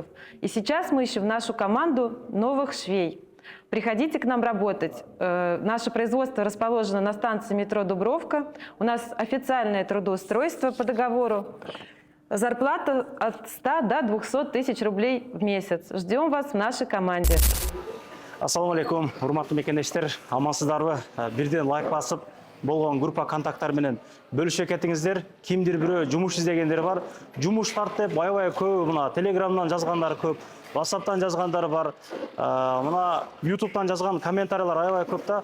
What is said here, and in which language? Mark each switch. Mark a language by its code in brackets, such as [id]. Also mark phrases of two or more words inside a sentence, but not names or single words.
[ru] И сейчас мы ищем в нашу команду новых швей. Приходите к нам работать. Наше производство расположено на станции метро Дубровка. У нас официальное трудоустройство по договору. Зарплата от 100 до 200 тысяч рублей в месяц. Ждем вас в нашей команде. [ky] Ассаламу алейкум, урматтуу мекендештер, амансыздарбы? Бирден лайк басып, болгон группа контакттар менен бөлүшө кетиңиздер. Кимдир бирөө жумуш издегендер бар. Жумуштар деп аябай көп, мына Телеграмдан жазгандар көп, WhatsApp'тан жазгандар бар. Мына YouTube'дан жазган комментариялар аябай көп да.